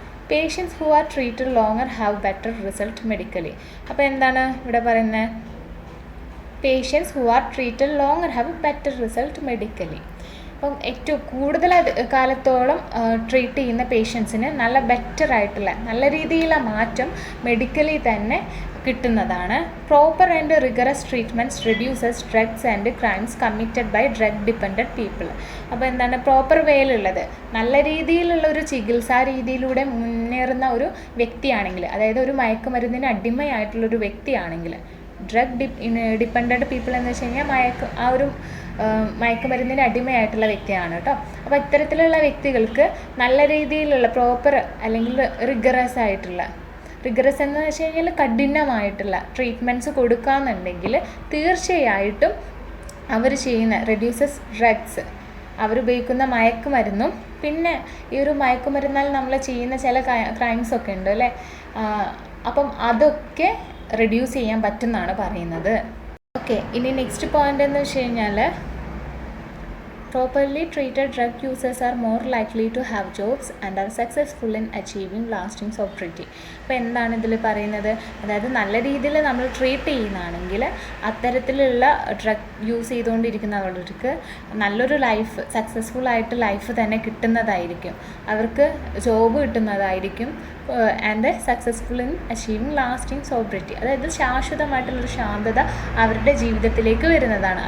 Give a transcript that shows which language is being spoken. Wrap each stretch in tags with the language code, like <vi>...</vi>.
<en>Patients who are treated longer have better result medically.</en> <ml>അപ്പോൾ എന്താണ് ഇവിടെ പറയുന്നത്?</ml> <en>Patients who are treated longer have better result medically.</en> <ml>അപ്പം ഏറ്റവും കൂടുതൽ കാലത്തോളം ട്രീറ്റ് ചെയ്യുന്ന പേഷ്യൻസിന് നല്ല ബെറ്റർ ആയിട്ടുള്ള, നല്ല രീതിയിലുള്ള മാറ്റം മെഡിക്കലി തന്നെ കിട്ടുന്നതാണ്.</ml> <en>Proper and rigorous treatments reduces drugs and crimes committed by drug dependent people.</en> <ml>അപ്പോൾ എന്താണ് പ്രോപ്പർ വേയിലുള്ളത്, നല്ല രീതിയിലുള്ള ഒരു ചികിത്സാ രീതിയിലൂടെ മുന്നേറുന്ന ഒരു വ്യക്തിയാണെങ്കിൽ, അതായത് ഒരു മയക്കുമരുന്നിന് അടിമയായിട്ടുള്ളൊരു വ്യക്തിയാണെങ്കിൽ, ഡ്രഗ് ഡിപ്പെൻഡൻറ്റ് പീപ്പിൾ എന്ന് വെച്ച് കഴിഞ്ഞാൽ ആ ഒരു മയക്കുമരുന്നിന് അടിമയായിട്ടുള്ള വ്യക്തിയാണ് കേട്ടോ. അപ്പോൾ ഇത്തരത്തിലുള്ള വ്യക്തികൾക്ക് നല്ല രീതിയിലുള്ള പ്രോപ്പർ അല്ലെങ്കിൽ റിഗറസ് എന്ന് വെച്ച് കഴിഞ്ഞാൽ കഠിനമായിട്ടുള്ള ട്രീറ്റ്മെൻറ്റ്സ് കൊടുക്കാമെന്നുണ്ടെങ്കിൽ തീർച്ചയായിട്ടും അവർ ചെയ്യുന്ന റെഡ്യൂസസ് ഡ്രഗ്സ്, അവരുപയോഗിക്കുന്ന മയക്കുമരുന്നും, പിന്നെ ഈ ഒരു മയക്കുമരുന്നാൽ നമ്മൾ ചെയ്യുന്ന ചില ക്രൈംസൊക്കെ ഉണ്ട് അല്ലേ, അപ്പം അതൊക്കെ റെഡ്യൂസ് ചെയ്യാൻ പറ്റുമെന്നാണ് പറയുന്നത്.</ml> <en>okay,</en> <ml>ഇനി നെക്സ്റ്റ് പോയിൻ്റ് എന്ന് വെച്ച് കഴിഞ്ഞാൽ</ml> <en>properly treated drug users are more likely to have jobs and are successful in achieving lasting sobriety.</en> <ml>അപ്പോൾ എന്താണ് ഇതിൽ പറയുന്നത്? അതായത് നല്ല രീതിയിൽ നമ്മൾ ട്രീറ്റ് ചെയ്യുന്നതാണെങ്കിൽ അത്തരത്തിലുള്ള ഡ്രഗ് യൂസ് ചെയ്തുകൊണ്ടിരിക്കുന്നവർക്ക് നല്ലൊരു ലൈഫ്, സക്സസ്ഫുൾ ആയിട്ട് ലൈഫ് തന്നെ കിട്ടുന്നതായിരിക്കും, അവർക്ക് ജോബ് കിട്ടുന്നതായിരിക്കും.</ml> <en>and successful in achieving lasting sobriety,</en> <ml>അതായത് ശാശ്വതമായിട്ടുള്ളൊരു ശാന്തത അവരുടെ ജീവിതത്തിലേക്ക് വരുന്നതാണ്.</ml>